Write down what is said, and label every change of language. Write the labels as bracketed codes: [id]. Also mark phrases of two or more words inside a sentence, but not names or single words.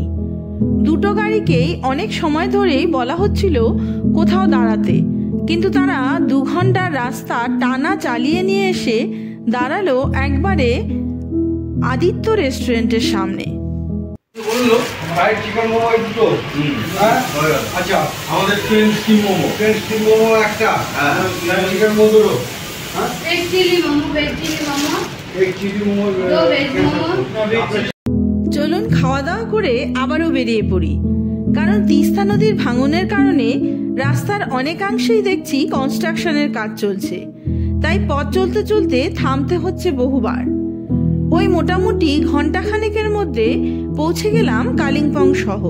[bn] দুটো গাড়িকেই অনেক সময় ধরেই বলা হচ্ছিল কোথাও দাঁড়াতে, কিন্তু তারা 2 ঘন্টার রাস্তা টানা চালিয়ে নিয়ে এসে দাঁড়ালো একবারে আদিত্য রেস্টুরেন্টের সামনে। চিকেন মোমো দুটো, আচ্ছা আমাদের স্টিম মোমো একটা, চিকেন মোমো দুটো, [hi] एक चिली मोमो, वेज चिली मोमो, [bn] এক চিলি মোমো, [hi] 2 वेज मोमो। [bn] চলুন খাওয়া দাওয়া করে আবারও বেরিয়ে পড়ি, কারণ তিস্তা নদীর ভাঙনের কারণে রাস্তার অনেকাংশেই দেখছি কনস্ট্রাকশনের কাজ চলছে, তাই পথ চলতে চলতে থামতে হচ্ছে বহুবার। ওই মোটামুটি ঘন্টাখানেকের মধ্যে পৌঁছে গেলাম কালিম্পং শহর।